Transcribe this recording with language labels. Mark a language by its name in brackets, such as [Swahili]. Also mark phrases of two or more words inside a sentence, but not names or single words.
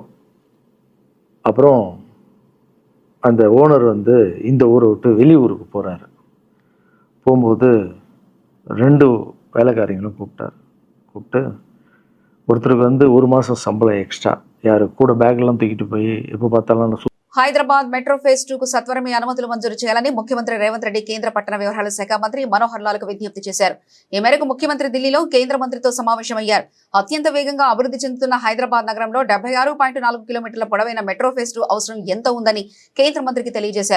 [Tamil] அப்புறம் அந்த ஓனர் வந்து இந்த ஊரை விட்டு வெளியூருக்கு போகிறாரு. போகும்போது 2 வேலைக்காரங்களும் கூப்பிட்டு ஒருத்தருக்கு வந்து 1 மாதம் சம்பளம் எக்ஸ்ட்ரா, யார் கூட பேக்லாம் தூக்கிட்டு పోయి எப்போ பார்த்தாலும் [Telugu] హైదరాబాద్ మెట్రో ఫేజ్ 2 కు సత్వరమే అనుమతులు మంజూరు చేయాలని ముఖ్యమంత్రి రేవంత్ రెడ్డి కేంద్ర పట్టణ వ్యవహారాల శాఖ మంత్రి మనోహర్ లాల్ కు విజ్ఞప్తి చేశారు. ఈ మేరకు ముఖ్యమంత్రి ఢిల్లీలో కేంద్ర మంత్రితో సమావేశమయ్యారు. అత్యంత వేగంగా అభివృద్ధి చెందుతున్న హైదరాబాద్ నగరంలో 76.4 కిలోమీటర్ల పొడవైన మెట్రో ఫేజ్ 2 అవసరం ఎంత ఉందని కేంద్ర మంత్రికి తెలియజేశారు.